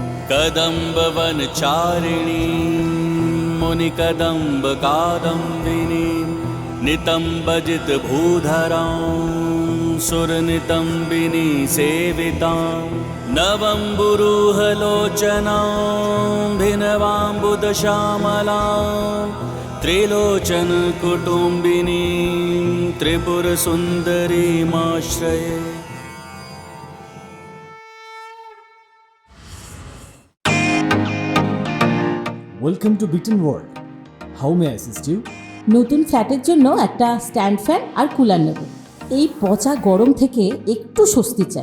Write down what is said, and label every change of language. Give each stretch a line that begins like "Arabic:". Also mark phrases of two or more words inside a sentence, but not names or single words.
Sanskrit: कदम्बवनचारिणी मुनिकदम्बकादम्बिनी नितम्बजितभूधरां सुरनितम्बिनी सेवितां नवम्बुरुहलोचनां भिनवाम्बुदश्यामलां त्रिलोचनकुटुम्बिनीं त्रिपुरसुन्दरीमाश्रये।
English: Welcome to Beaton World. How may assist you?
Bangla: নতুন ফ্ল্যাটের জন্য একটা
English: stand fan
Bangla: আর কুলার নেব। এই পচা গরম থেকে একটু স্বস্তি চাই।